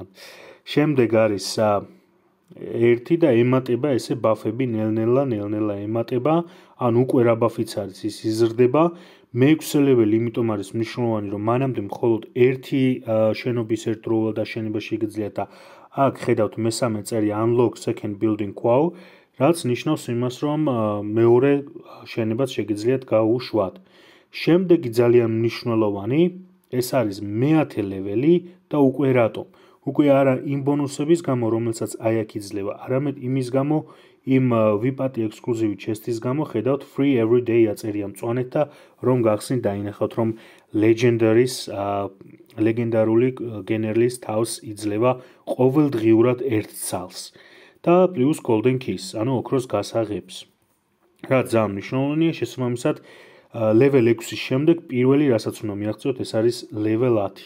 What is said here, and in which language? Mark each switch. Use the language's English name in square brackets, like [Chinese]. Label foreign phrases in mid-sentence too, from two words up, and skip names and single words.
[Georgian] შემდეგ არის 1 და ემატება ესე ბაფები ნელ-ნელა ემატება, ან უკვე რა ბაფიც არის ის იზრდება. მე-6 level იმიტომ არის მნიშვნელოვანი რომ მანამდე მხოლოდ ერთი შენობის ერთდროულად აშენება შეგიძლიათ და აქ ხედავთ მესამე წერია [English] unlock second building quo, [Georgian] რაც ნიშნავს იმას, რომ მეორე შენებას შეგიძლიათ გაუშვათ. შემდეგი ძალიან მნიშვნელოვანი, ეს არის მე-10 ლეველი და უკვე რატომ? უკვე არა იმ ბონუსების გამო, რომელსაც აი აქ იძლევა, არამედ იმის გამო, იმ ვიპატი ექსკლუზივი ჩესტის გამო, ხედავთ [English] free every day [Georgian] აწერია მწვანეთ და რომ გახსნით დაინახავთ, რომ ლეგენდარული გენერლის თავს იძლევა ყოველდღიურად 1 ცალს და პლუს [English] golden keys, [Georgian] ანუ ოქროს გასაღებს. რაც ძალიან მნიშვნელოვანია, შესაბამისად level 6-ის შემდეგ პირველი რასაც უნდა მიაღწიოთ, ეს არის level 10.